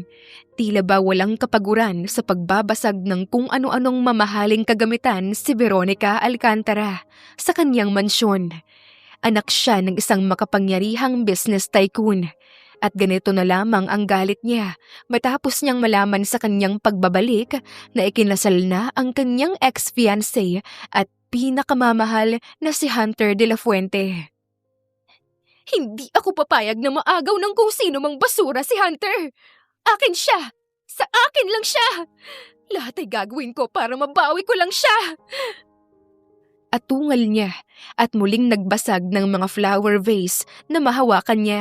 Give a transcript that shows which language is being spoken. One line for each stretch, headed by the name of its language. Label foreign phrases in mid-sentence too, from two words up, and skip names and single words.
Filipino: Tila ba walang kapaguran sa pagbabasag ng kung ano-anong mamahaling kagamitan si Veronica Alcantara sa kanyang mansyon. Anak siya ng isang makapangyarihang
English: business tycoon.
Filipino: At ganito na lamang ang galit niya matapos niyang malaman sa kanyang pagbabalik na ikinasal na ang kanyang ex-fiancé at pinakamamahal na si Hunter de la Fuente. Hindi ako papayag na maagaw ng kung sino mang basura si Hunter. Akin siya. Sa akin lang siya. Lahat ay gagawin ko para mabawi ko lang siya. Atungal niya at muling nagbasag ng mga
English: flower vase
Filipino: na mahawakan niya.